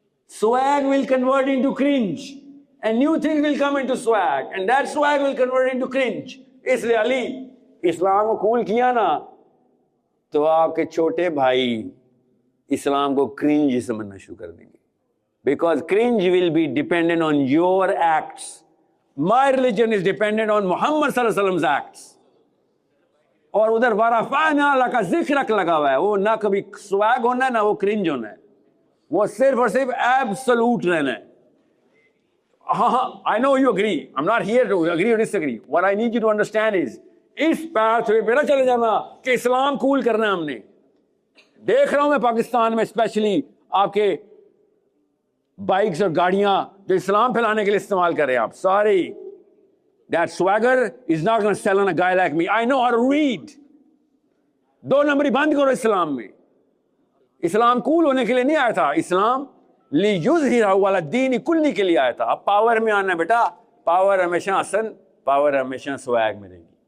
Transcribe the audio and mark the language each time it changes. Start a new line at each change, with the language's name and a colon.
English: Swag will convert into cringe and new things will come into swag and that swag will convert into cringe.
Urdu: اس لیے علی اسلام کو قبول کیا نا تو آپ کے چھوٹے بھائی اسلام کو کرنج سمجھنا شروع کر دیں گے,
English: because cringe will be dependent on your acts. My religion is dependent on Muhammad
Arabic: صلی اللہ علیہ وسلم
English: acts.
Urdu: اور ادھر
Arabic: ورفعنا لک ذکرک
Urdu: لگا ہوا ہے, وہ نہ کبھی swag ہونا ہے نہ وہ cringe ہونا ہے, وہ صرف اور صرف ایبسولوٹ رہنا ہے. ہاں
English: I know you agree. I'm not here to agree or disagree. What I need you to understand is
Urdu: اس path way پہ نہ چلے جانا کہ اسلام قبول کرنا ہے. ہم نے دیکھ رہا ہوں میں پاکستان میں اسپیشلی آپ کے بائکس اور گاڑیاں جو اسلام پھیلانے کے لیے استعمال کر رہے ہیں آپ.
English: Sorry, that swagger is not going to sell on a guy like me. I know how to read.
Urdu: 2 نمبری بند کرو اسلام میں. اسلام کول ہونے کے لیے نہیں آیا تھا, اسلام
Arabic: لیظہرہ علی الدین کلی
Urdu: کے لیے آیا تھا. اب پاور میں آنا بیٹا, پاور ہمیشہ حسن, پاور ہمیشہ سویگ میں رہے گی.